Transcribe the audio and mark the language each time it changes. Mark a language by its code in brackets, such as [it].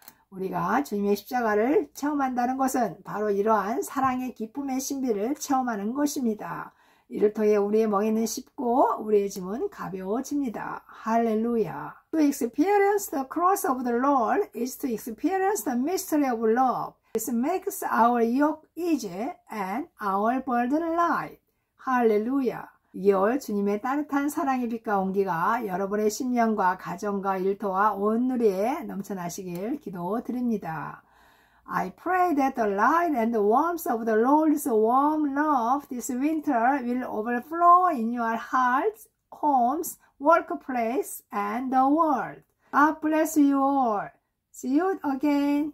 [ko] 우리가 주님의 십자가를 체험한다는 것은 바로 이러한 사랑의 기쁨의 신비를 체험하는 것입니다. 이를 통해 우리의 멍에는 쉽고 우리의 짐은 가벼워집니다. 할렐루야. [en] To experience the cross of the Lord is to experience the mystery of love. This makes our yoke easy and our burden light. [ko] 할렐루야. 2월 주님의 따뜻한 사랑의 빛과 온기가 여러분의 심령과 가정과 일터와 온 누리에 넘쳐나시길 기도드립니다. [en] I pray that the light and the warmth of the Lord's warm love this winter will overflow in your hearts, homes, workplace, and the world. God bless you all. See you again.